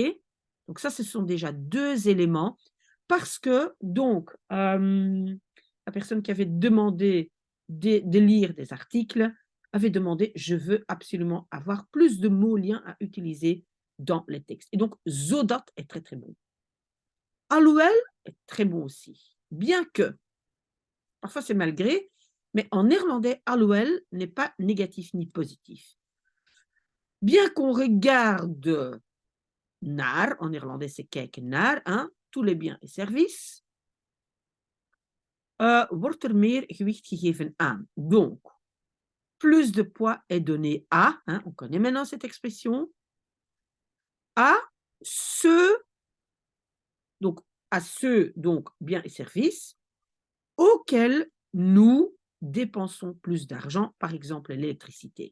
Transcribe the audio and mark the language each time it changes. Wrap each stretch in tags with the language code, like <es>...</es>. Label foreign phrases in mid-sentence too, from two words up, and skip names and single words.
<fr>Donc ça, ce sont déjà 2 éléments parce que donc, la personne qui avait demandé de lire des articles avait demandé: «Je veux absolument avoir plus de mots liens à utiliser dans les textes» et donc zodat est très, très bon. Alhoewel est très bon aussi, bien que, parfois c'est malgré, mais en néerlandais, alhoewel n'est pas négatif ni positif. Bien qu'on regarde naar, en néerlandais c'est</fr> <nl>kijken naar,</nl> <fr>hein, tous les biens et services,</fr> <nl>wordt er meer gewicht gegeven aan.</nl> <fr>Donc, plus de poids est donné à, hein, on connaît maintenant cette expression, à ceux, donc à ceux, donc biens et services, auxquels nous dépensons plus d'argent, par exemple l'électricité.</fr>